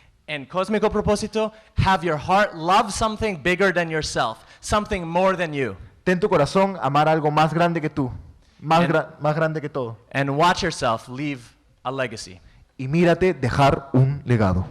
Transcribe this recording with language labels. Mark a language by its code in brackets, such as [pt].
[en] And [es] cósmico propósito, [en] have your heart love something bigger than yourself, something more than you. [es] Ten tu corazón amar algo más grande que tú. Más, [en] And- [es] más grande que todo. [en] And watch yourself leave a legacy. [es] Y mírate dejar un legado.